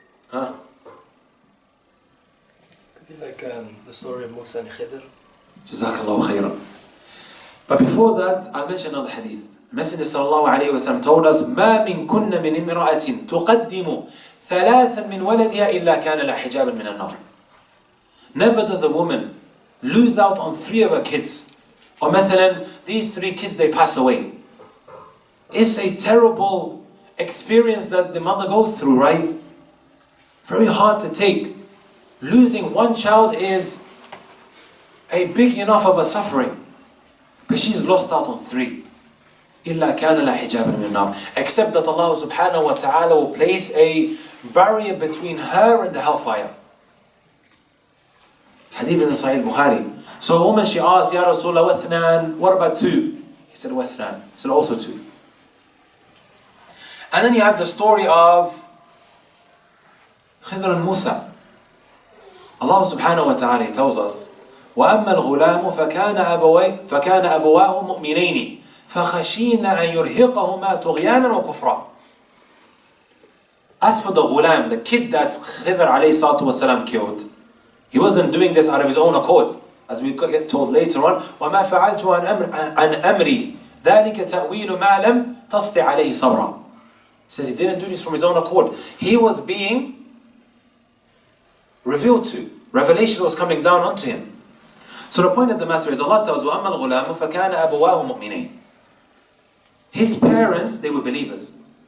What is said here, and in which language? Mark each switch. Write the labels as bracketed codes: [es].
[en] Huh? Could be like the story of Musa and Qadr. Jazakallahu khairan. But before that, I'll mention another hadith. Messenger sallallahu alayhi wa sallam told us, [ar] مَا مِن كُنَّ مِنْ إِمْرَأَةٍ تُقَدِّمُ ثلاثا من ولدها إلا كان لها حجابا من النار. [en] Never does a woman lose out on 3 of her kids. Or [ar] مثلا, [en] these 3 kids, they pass away. It's a terrible experience that the mother goes through, right? Very hard to take. Losing 1 child is a big enough of a suffering. But she's lost out on 3. [ar] إِلَّا كَانَ لَا حِجَابًا مِنَ النَّارِ. [en] Except that Allah subhanahu wa ta'ala will place a barrier between her and the hellfire. Hadith in Sahih Bukhari. So a woman, she asked, Ya Rasulullah, wathnan, what about 2? He said, wathnan. He said, also 2. And then you have the story of Qadr and Musa. Allah subhanahu wa ta'ala tells us, [ar] وَأَمَّا الْغُلَامُ فَكَانَ أَبَوَاهُ مُؤْمِنَيْنِ فَخَشِينَ أَنْ يُرْهِقَهُمَا طُغْيَانًا وَكُفْرًا. [en] As for the ghulam, the kid that Qadr alayhi salatu wasalam killed, he wasn't doing this out of his own accord. As we get told later on, [ar] وَمَا فَعَلْتُ عَنْ أَمْرِي ذَلِكَ تَأْوِيلُ مَا لَمْ تَسْطِ عَلَيْهِ صَبْرًا. [en] He says he didn't do this from his own accord. He was being revealed to. Revelation was coming down onto him. So the point of the matter is, Allah tells, [ar] وَأَمَّا الْغُلَامُ فَكَانَ أَبَوَاهُ مُؤْمِنَيْنِ. [en] His parents, they were believers.